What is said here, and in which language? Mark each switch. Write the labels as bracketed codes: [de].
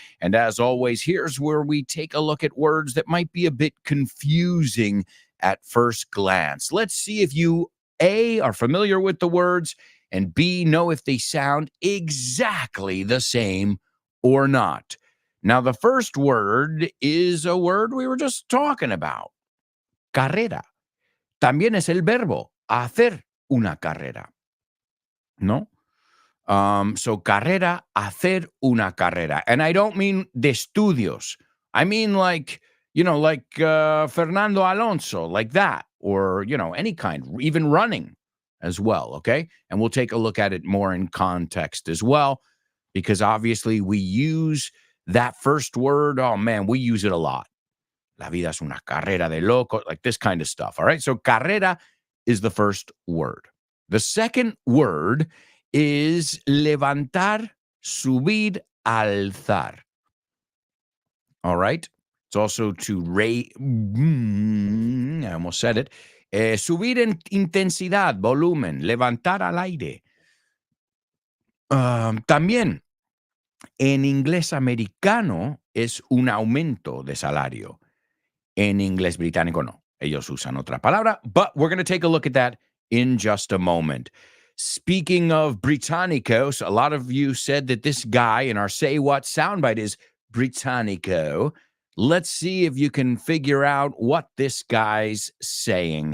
[en] And as always, here's where we take a look at words that might be a bit confusing at first glance. Let's see if you, A, are familiar with the words, and B, know if they sound exactly the same or not. Now, the first word is a word we were just talking about. [es] Carrera. También es el verbo hacer una carrera. ¿No? So carrera, hacer una carrera. [en] And I don't mean de estudios. I mean like, Fernando Alonso, like that. Or, any kind, even running as well, okay? And we'll take a look at it more in context as well, because obviously we use that first word. Oh, man, we use it a lot. La vida es una carrera de loco, like this kind of stuff, all right? So carrera is the first word. The second word is levantar, subir, alzar. All right? It's also to raise, I almost said it. [es] Subir en intensidad, volumen, levantar al aire. También, en inglés americano es un aumento de salario. En inglés británico no. [en] Ellos usan otra palabra, but we're going to take a look at that in just a moment. Speaking of Britannicos, a lot of you said that this guy in our Say What soundbite is Britannico. Let's see if you can figure out what this guy's saying.